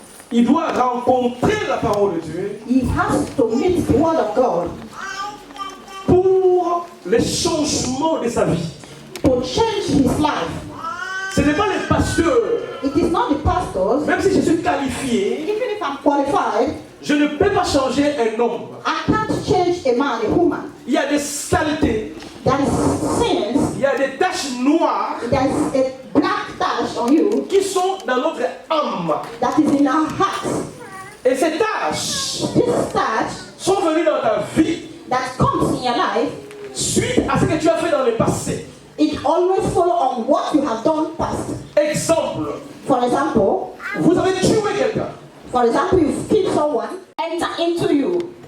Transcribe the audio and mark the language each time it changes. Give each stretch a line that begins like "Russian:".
French: il doit rencontrer la parole de Dieu
English: he has to meet the word of God
French: pour les changements de sa vie.
English: to change his life.
French: Ce n'est pas les pasteurs,
English: It is not the pastors.
French: même si je suis qualifié,
English: Even if I'm qualified,
French: je ne peux pas changer un homme.
English: I can't change a man, a woman.
French: Il y a des saletés,
English: There is sins,
French: il y a des taches noires
English: there is a black dash on you
French: qui sont dans notre âme.
English: that is in our hearts.
French: Et ces taches
English: This touch
French: sont venues dans ta vie
English: that comes in your life,
French: suite à ce que tu as fait dans le passé.
English: it always follow on what you have done past.
French: Exemple,
English: For example,
French: vous avez tué quelqu'un.
English: For example, you kill someone, enter into you.